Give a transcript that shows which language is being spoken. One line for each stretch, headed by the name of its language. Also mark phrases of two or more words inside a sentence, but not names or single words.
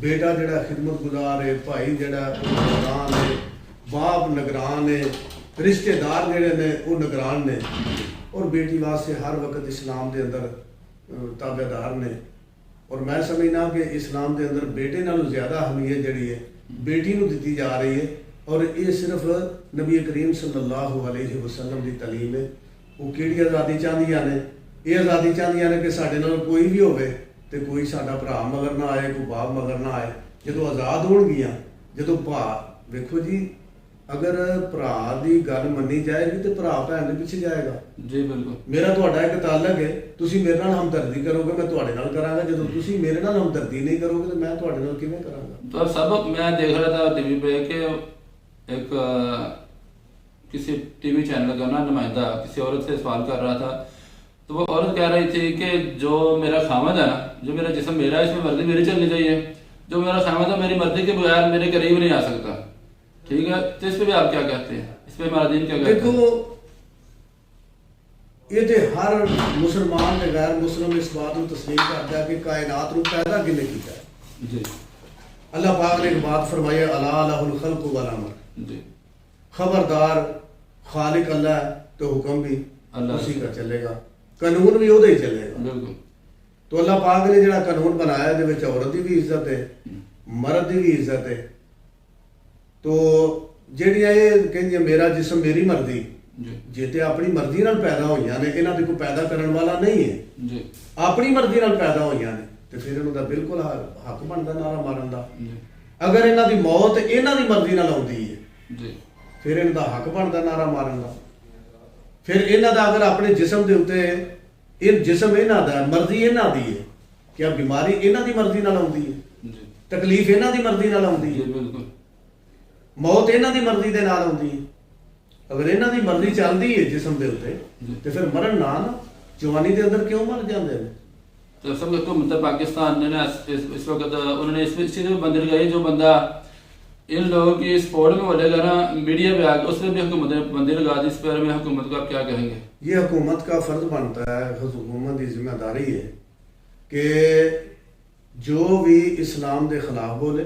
Punjabi: بیٹا جڑا خدمت گزار ہے، بھائی جڑا نگران ہے، باپ نگران ہے، رشتہ دار جڑے نے وہ نگران نے، اور بیٹی واسطے ہر وقت اسلام کے اندر تابعدار نے. اور میں سمجھنا کہ اسلام کے اندر بیٹے نالوں زیادہ اہمیت جڑی ہے بیٹی نوں دی جا رہی ہے.
Urdu: اور یہ صرف نبی کریم
Arabic: صلی اللہ علیہ وسلم
Urdu: کی تعلیم ہے.
Punjabi: وہ کہڑی آزادی چاہدیاں نے? یہ آزادی چاہدیاں نے کہ ساڈے نال کوئی بھی ہووے تے کوئی ساڈا بھرا مگر نہ آئے، کوئی باپ مگر نہ آئے. جدوں آزاد ہونگیاں، جدوں بھا ویکھو جی، اگر بھرا کی گل منی جائے گی تو بھرا بھین کے پچھے جائے گا.
Urdu: جی بالکل.
Punjabi: میرا تہاڈا ایک تعلق ہے، تسیں میرے نال ہمدردی کرو گے، میں تہاڈے نال کرانگا. جدوں تسیں میرے نال ہمدردی نہیں کرو گے تو میں تہاڈے نال کیویں کرانگا?
Urdu: تو اب سبق میں دیکھ رہا تھا ٹی وی پے کہ ایک کسی ٹی وی چینل کا نا نمائندہ کسی عورت سے سوال کر رہا تھا، تو وہ عورت کہہ رہی تھی کہ جو میرا خاوند ہے نا، جو میرا جسم میرا، اس میں مرضی میری چلنی چاہیے. جو میرا خاوند ہے میری مرضی کے بغیر میرے قریب نہیں آ سکتا. ٹھیک ہے، تو اس پے بھی آپ کیا کہتے ہیں؟ اس پے ہمارا دین کیا کہتا ہے? دیکھو، یہ تو ہر مسلمان نے غیر مسلم اس بات کو تسلیم کرتا ہے کہ کائنات کو پیدا کنے کیا ہے. जी اللہ پاک نے ایک بات فرمائی,
Arabic: ألا له الخلق والأمر,
Urdu: जी خبردار خالق اللہ ہے تو حکم بھی اللہ اسی کا چلے گا، قانون بھی وہ ہی چلے گا۔ بالکل
Punjabi: تو اللہ پاک نے جڑا قانون بنایا دے وچ عورت دی بھی عزت ہے، مرد دی بھی عزت ہے۔ تو جہڑیاں یہ کہندیاں
Urdu: میرا جسم میری مرضی،
Punjabi: جی جے تے اپنی مرضی نال پیدا ہوئیاں نے، انہاں دے کوئی پیدا کرن والا نہیں ہے، جی اپنی مرضی نال پیدا ہوئیاں نے، تے پھر انہاں دا بالکل حق بندا نعرہ مارن دا۔ جی اگر انہاں دی موت انہاں دی مرضی نال ہوندی ہے جی پھر انہاں دا حق بندا نعرہ مارن دا۔ پھر انہاں دا اگر اپنے جسم دے اوتے یہ جسم انہاں دا ہے، مرضی انہاں دی ہے، کیا بیماری انہاں دی مرضی نال ہوندی ہے، جی تکلیف انہاں دی مرضی نال ہوندی جی ہے، بالکل موت انہاں دی مرضی دے نال ہوندی ہے۔ اگر انہاں دی مرضی چلدی ہے جسم دے اوتے تے پھر مرن نہ نا، جوانی دے اندر کیوں مر جاندے نے؟
Urdu: تو سب حکومت پاکستان نے نا اس وقت انہوں نے اس چیز میں بندی لگائی، جو بندہ ان لوگوں کی سپورٹ میں بولے گا نا میڈیا پہ آ کے، اس میں بھی حکومت نے بندی لگا دی۔ اس بارے میں حکومت کو آپ کیا کہیں گے؟ یہ حکومت کا فرض بنتا ہے، حکومت کی ذمہ داری ہے کہ جو بھی اسلام دے خلاف بولے،